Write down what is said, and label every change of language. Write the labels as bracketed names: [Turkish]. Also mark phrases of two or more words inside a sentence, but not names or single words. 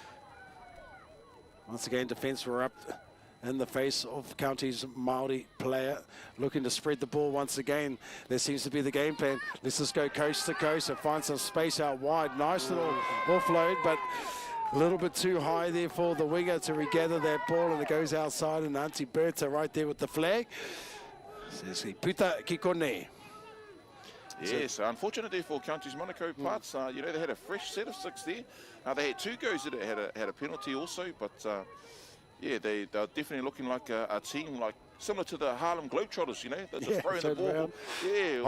[English] Once again, defence were up in the face of County's Māori player, looking to spread the ball once again. There seems to be the game plan. Let's just go coast to coast and find some space out wide. Nice little offload, but a little bit too high there for the winger to regather that ball, and it goes outside, and Auntie Berta right there with the flag. Says he, [Māori] puta ki kone. [English] Yes, unfortunately for Counties Monaco parts, you know, they had a fresh set of 6 there. They had 2 goes that had a penalty also, but yeah, they're definitely looking like a team like similar to the Harlem Globetrotters, you know, they're just throwing the ball. Around. Yeah,